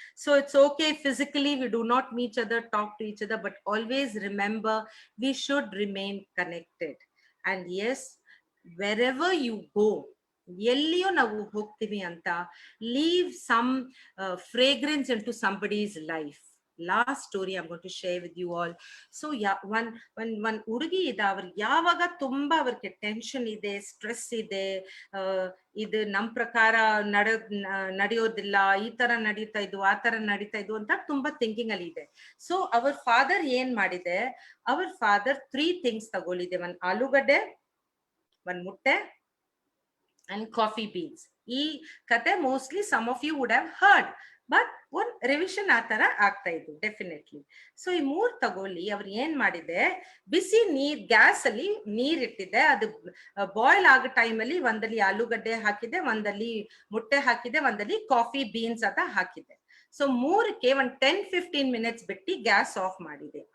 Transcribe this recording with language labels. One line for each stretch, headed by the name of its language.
English: So it's okay, physically we do not meet each other, talk to each other, but always remember we should remain connected. And yes, wherever you go,
Kannada: ಎಲ್ಲಿಯೂ ನಾವು ಹೋಗ್ತೀವಿ ಅಂತ,
English: leave some fragrance into somebody's life. Last story I'm going to share with you all.
Kannada: So yeah, one ಹುಡುಗಿ ಇದೆ, ಅವ್ರಿಗೆ ಯಾವಾಗ ತುಂಬಾ ಅವ್ರಿಗೆ ಟೆನ್ಷನ್ ಇದೆ, ಸ್ಟ್ರೆಸ್ ಇದೆ, ಇದು ನಮ್ ಪ್ರಕಾರ ನಡೆಯೋದಿಲ್ಲ, ಈ ತರ ನಡೀತಾ ಇದ್ದು, ಆ ತರ ನಡೀತಾ ಇದ್ದು ಅಂತ ತುಂಬಾ ಥಿಂಕಿಂಗ್ ಅಲ್ಲಿ ಇದೆ. ಸೊ ಅವ್ರ ಫಾದರ್ ಏನ್ ಮಾಡಿದೆ, ಅವ್ರ ಫಾದರ್ 3 ಥಿಂಗ್ಸ್ ತಗೊಳ್ಳಿದೆ, 1 ಆಲೂಗಡ್ಡೆ, 1 ಮುಟ್ಟೆ
English: and coffee beans.
Kannada: ಈ ಕತೆ
English: mostly some of you would have heard, but one revision
Kannada: ಆ ತರ ಆಗ್ತಾ ಇದ್ದು ಡೆಫಿನೆಟ್ಲಿ. ಸೊ ಈ 3 ತಗೊಳ್ಳಿ. ಅವ್ರು ಏನ್ ಮಾಡಿದೆ, ಬಿಸಿ ನೀರ್, ಗ್ಯಾಸ್ ಅಲ್ಲಿ ನೀರ್ ಇಟ್ಟಿದೆ, ಅದು ಬಾಯ್ಲ್ ಆಗೋ ಟೈಮ್ ಅಲ್ಲಿ ಒಂದಲ್ಲಿ ಆಲೂಗಡ್ಡೆ ಹಾಕಿದೆ, ಒಂದಲ್ಲಿ ಮುಟ್ಟೆ ಹಾಕಿದೆ, ಒಂದಲ್ಲಿ ಕಾಫಿ ಬೀನ್ಸ್ ಅಂತ ಹಾಕಿದೆ. ಸೊ 3ಕ್ಕೆ 10-15 ಮಿನಿಟ್ಸ್ ಬಿಟ್ಟು ಗ್ಯಾಸ್ ಆಫ್ ಮಾಡಿದೆ.